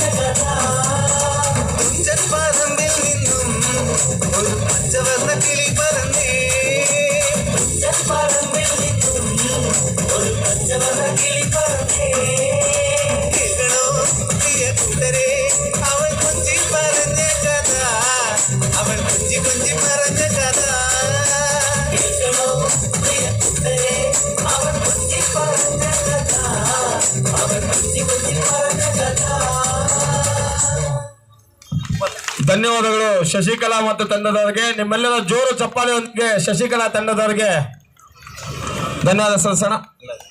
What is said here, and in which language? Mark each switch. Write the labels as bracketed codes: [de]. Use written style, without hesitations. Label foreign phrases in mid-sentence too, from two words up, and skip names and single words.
[ml] കഥ തുഞ്ചൻ പറമ്പിൽ നിന്നും ഒരു പഞ്ചവർണ്ണ കിളി പറന്നേ തുഞ്ചൻ പറമ്പിൽ നിന്നും ഒരു പഞ്ചവർണ്ണ കിളി പറന്നേ കേൾക്കണോ പ്രിയ കൂട്ടരെ അവൾ കൊഞ്ചി പറഞ്ഞ കഥ അവൾ കൊഞ്ചി കൊഞ്ചി പറഞ്ഞ കഥ കേൾക്കണോ പ്രിയ കൂട്ടരെ അവൾ കൊഞ്ചി പറഞ്ഞ കഥ അവൾ കൊഞ്ചി കൊഞ്ചി പറഞ്ഞ കഥ [kn] ಧನ್ಯವಾದಗಳು ಶಶಿಕಲಾ ಮತ್ತು ತಂಡದವರಿಗೆ. ನಿಮ್ಮೆಲ್ಲರ ಜೋರು ಚಪ್ಪಾಳೆಯೊಂದಿಗೆ ಶಶಿಕಲಾ ತಂಡದವರಿಗೆ ಧನ್ಯವಾದ ಸಲ್ಲಿಸೋಣ.